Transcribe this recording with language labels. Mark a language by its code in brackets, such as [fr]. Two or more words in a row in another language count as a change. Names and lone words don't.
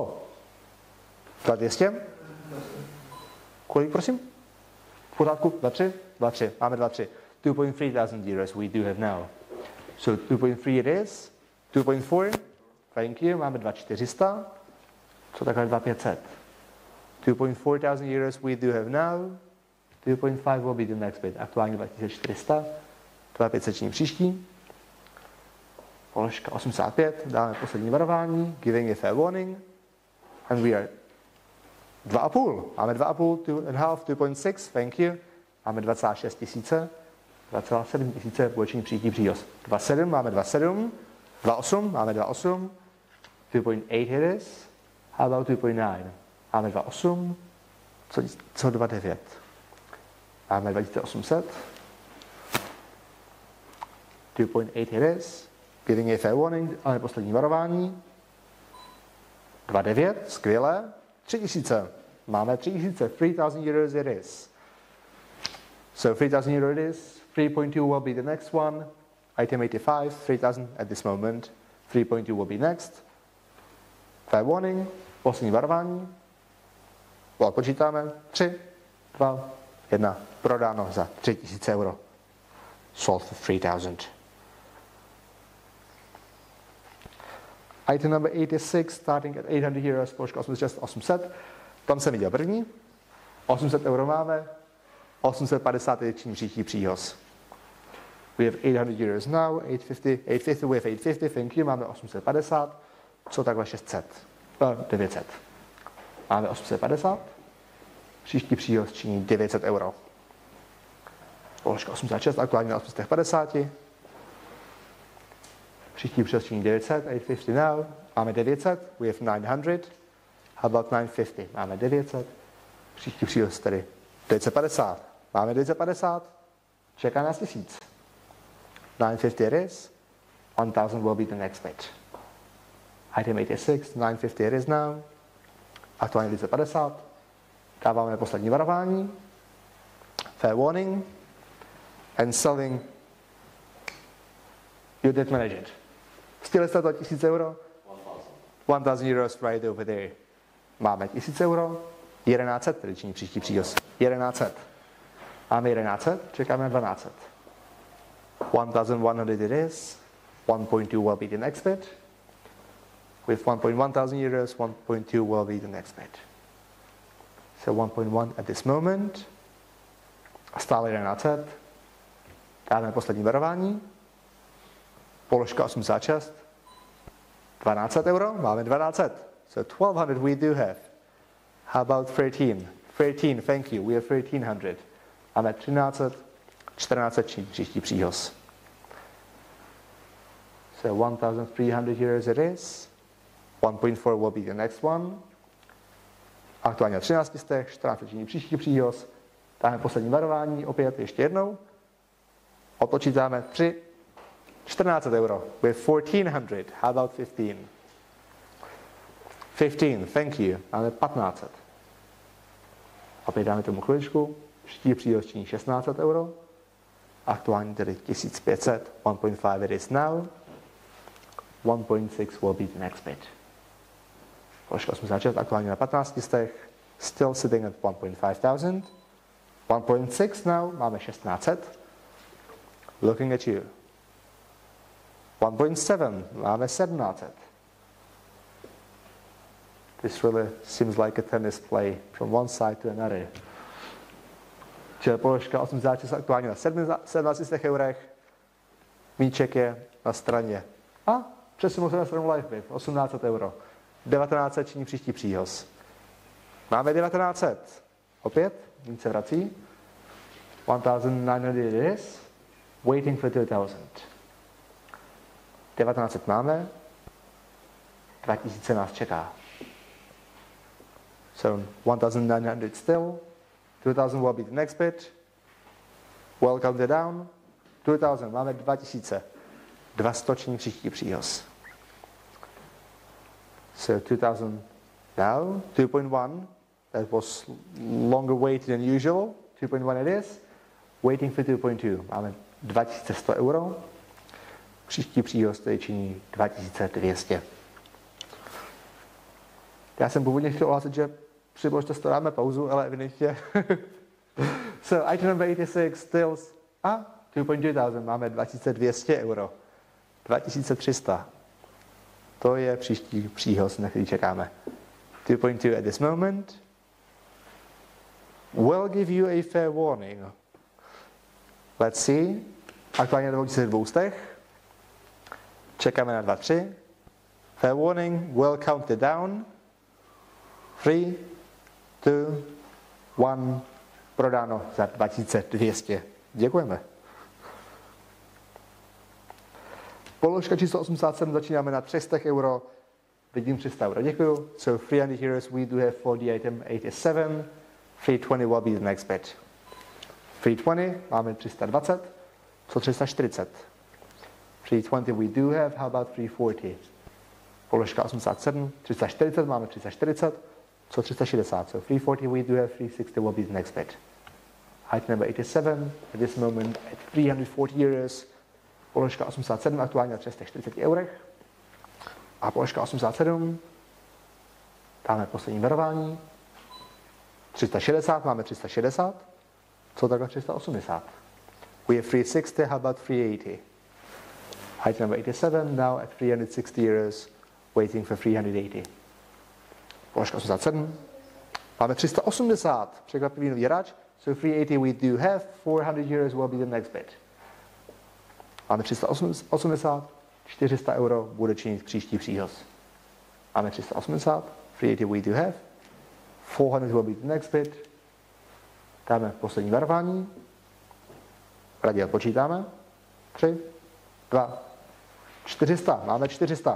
[cs] 200? Kolik, prosím? V pořádku? 23? 23, máme 23. [en] 2.3 thousand euros we do have now. So 2.3 it is, 2.4, thank you, [cs] máme 2400. Co takhle 2500? [en] 2.4 thousand euros we do have now. 2.5 will be the next bid. [cs] Aktuálně 2400. 2500 činí příští. Položka 85, dáme poslední varování, [en] giving a fair warning. And we are 2,5. [cs] Máme 2,5, 2,5, 2.6, [en] thank you. [cs] Máme 26 tisíce. 2,7 tisíce bude činit příští příhoz. 2,7, máme 2,7. 2,8, máme 2,8. [en] 2.8 it is. How about 2.9? [cs] Máme 2,8. Co 2,9? [en] Máme 2800. 2.8 it is. Giving a fair warning, [cs] ale poslední varování. 2,9, skvěle. [en] 3000. Máme 3000. 3000 euros it is. So 3000 euros it is. 3.2 will be the next one. Item 85, 3000 at this moment. 3.2 will be next. Fair warning, [cs] poslední varování. Počítáme. 3, 2, 1. Prodáno za 3000 euro. [en] Sold for 3000. Item number 86, starting at 800 euros, [cs] položka 800. Tam jsem viděl první. 800 euro máme. 850 je čím příští příhoz. [en] We have 800 euros now, 850, we have 850, thank you, [cs] máme 850. Co takhle 600? 900. Máme 850. Příští příhoz činí 900 euro. Položka 86, aktuálně na 850. Příští příhoz činí 900, 850 now. Máme 900, [en] we have 900. How about 950? [cs] Máme 900. Příští příhoz tedy 950. Máme 950. Čeká nás 1000. 950 [en] it is. 1000 will be the next bid. Item 86, 950 it is now. [cs] Aktuálně 950. Dáváme poslední varování. [en] Fair warning. And selling. You did manage it. Still [cs] jste to [en] 1000 euro? 1000 euros right over there. [cs] Máme 1000 euro. 1100, tedy činí příští příhoz. 1100. Máme 1100, čekáme na 1200. [en] 1100 it is. 1.2 will be the next bid. With 1.1 thousand euros, 1.2 will be the next bid. So 1.1 at this moment. [cs] Stále 1100. Dáme poslední varování. Položka 86. 1200 euro, máme 1200. [en] So 1200 we do have. How about 13? 13, thank you, we have 1300. [cs] Máme 1300, 1400 příští příhoz. [en] So 1300 euros it is. 1.4 will be the next one. [cs] Aktuálně na 13 stech, 14 příští příhoz. Dáme poslední varování, opět ještě jednou. Odpočítáme 3, 1400 euro. [en] We have 1400. How about 15? 15, thank you. [cs] Máme 1500. Opět dáme tomu chviličku. Příští příhoz činí 1600 euro. Aktuálně tedy 1500. 1.5 [en] it is now. 1.6 will be the next bid. [cs] Položka 86, aktuálně na 15 stech. [en] Still sitting at 1.5 thousand. 1.6 now, máme 1600. Looking at you. [cs] 1.7, máme 1700. [en] This really seems like a tennis play from one side to another. [cs] Čili položka 86 aktuálně na 17 eurech. Míček je na straně. A přesunu se na stranu LiveBit, 1800 euro. 1900 činí příští příhoz. Máme 1900. Opět, nic se vrací. 1900 [en] it is. Waiting for 2000. 1900 máme. [cs] 2000 nás čeká. [en] So 1900 still. 2000 will be the next bid. Welcome it down. [cs] 2000, máme 2000. 200 činí příští příhoz. [en] So 2000 now, 2.1. That was longer wait than usual. 2.1 it is. Waiting for 2.2. [cs] Máme 2100 euro. Příští příhoz tedy činí 2200. Já jsem původně chtěl ohlásit, že při položce dáme pauzu, ale evidentně. [en] So item number 86 still. 2.2 thousand. [cs] Máme 2200 euro. 2300. To je příští příhoz, na který čekáme. [en] 2.2 at this moment. Will give you a fair warning. Let's see. [cs] Aktuálně na 2200. Čekáme na 2.3. [en] Fair warning. Will count it down. 3, 2, 1. [cs] Prodáno za 2200. Děkujeme. Položka číslo 87 začínáme na 300 euro. Vidím 300 euro, děkuju. [en] So 300 euros we do have for the item 87. 320 will be the next bid. 320, [cs] máme 320. [en] Co 340? 320 we do have, how about 340? [cs] Položka 87, 340, máme 340. Co 360? [en] So 340 we do have, 360 will be the next bid. Item number 87, at this moment at 340 euros. [cs] Položka 87 aktuálně na 340 eurech. A položka 87, dáme poslední varování. 360, máme 360. Co takhle 380? [en] We have 360, how about 380? Item number 87, now at 360 euros, waiting for 380. [cs] Položka 87. Máme 380, překvapivý nový hráč. [en] So 380 we do have, 400 euros will be the next bid. [cs] Máme 380, 400 euro bude činit příští příhoz. [en] Máme 380, 380 we do have, 400 will be the next bid. [cs] Dáme poslední varování. Raději odpočítáme. 3, 2, 400. Máme 400.